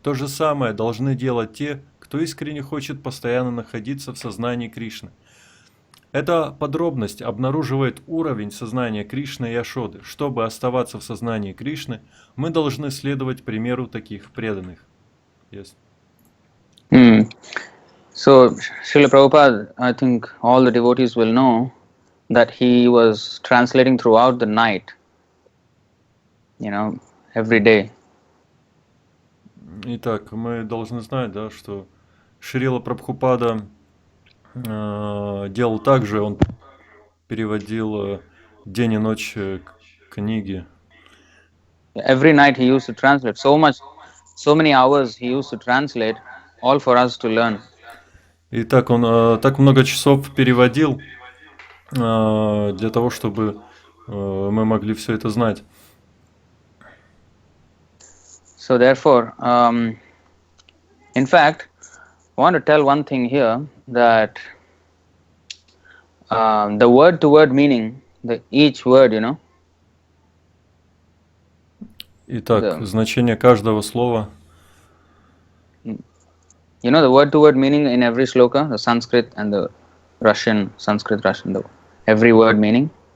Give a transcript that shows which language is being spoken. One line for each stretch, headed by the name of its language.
Russian: То же самое должны делать те, кто искренне хочет постоянно находиться в сознании Кришны. Эта подробность обнаруживает уровень сознания Кришны и Яшоды. Чтобы оставаться в сознании Кришны, мы должны следовать примеру таких преданных.
English: Yes. So, Srila Prabhupada, I think all the devotees will know that he was translating throughout the night, every day.
Russian: Итак, мы должны знать, да, что Шрила Прабхупада делал так же, он переводил день и ночь книги.
English: Every night he used to translate so many hours he used to translate, all for us to learn.
Russian: И так он так много часов переводил, для того, чтобы мы могли все это знать.
English: So therefore, in fact, I want to tell one thing here, that the word-to-word meaning, each word,
Russian: Итак, значение каждого слова.
English: the word-to-word meaning in every shloka, the Sanskrit and the Russian, Sanskrit, Russian, every word meaning.